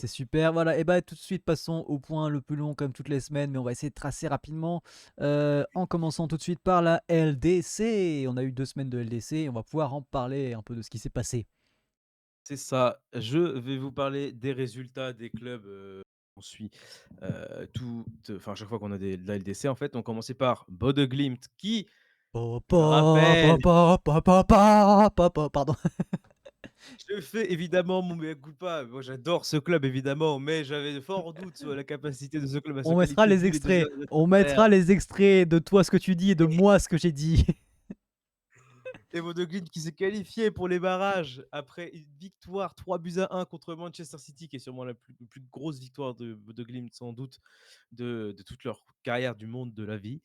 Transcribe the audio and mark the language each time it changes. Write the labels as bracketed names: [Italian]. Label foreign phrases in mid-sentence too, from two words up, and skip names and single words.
[French] C'est super, voilà et bah, tout de suite passons au point le plus long comme toutes les semaines, mais on va essayer de tracer rapidement, en commençant tout de suite par la LDC. On a eu 2 semaines de LDC et on va pouvoir en parler un peu de ce qui s'est passé. C'est ça. Je vais vous parler des résultats des clubs, qu'on suit, à chaque fois qu'on a de la LDC en fait. On commençait par Bodø/Glimt qui, Pa je pa pa rappelle, pa pa pa pa pa pa pardon. je fais évidemment mon [Latin] mea culpa. [French] Moi j'adore ce club évidemment, mais j'avais de forts doutes sur la capacité de ce club à se On mettra qualifier les vu les 2 extraits. dernières On carrières. mettra les extraits de toi ce que tu dis et de moi ce que j'ai dit. Et Bodø/Glimt qui s'est qualifié pour les barrages après une victoire 3-1 contre Manchester City, qui est sûrement la plus grosse victoire de Bodø/Glimt sans doute de toute leur carrière du monde de la vie.